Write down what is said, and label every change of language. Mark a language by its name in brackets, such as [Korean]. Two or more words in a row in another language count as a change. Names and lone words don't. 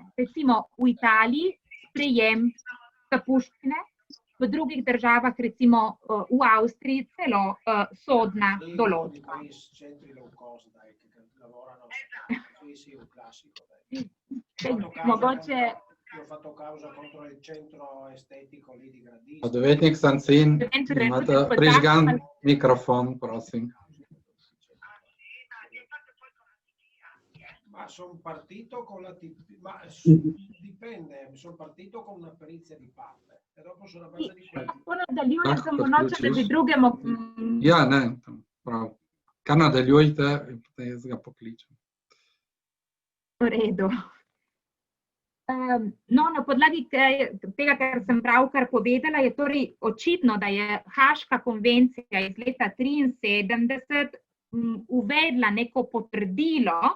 [Slovenian] Recimo v Italiji sprejem zapuščine, v drugih državah, recimo v Avstriji, celo sodna določba. Mogoče [Italian] Io ho fatto causa contro il centro estetico lì di Gradisca. [Slovenian] Odvetnik Sancin, imate prižgan mikrofon, prosim. [Italian] Ma sono partito con la dipende, sono partito con una perizia di parte e dopo sono a base di quelli. [Slovenian] Ja, ne, prav. Kar nadaljujte, potem jaz ga pokličem. V redu. No, na podlagi tega, kar sem pravkar povedala, je torej očitno, da je Haaška konvencija iz leta 1973 uvedla neko potrdilo,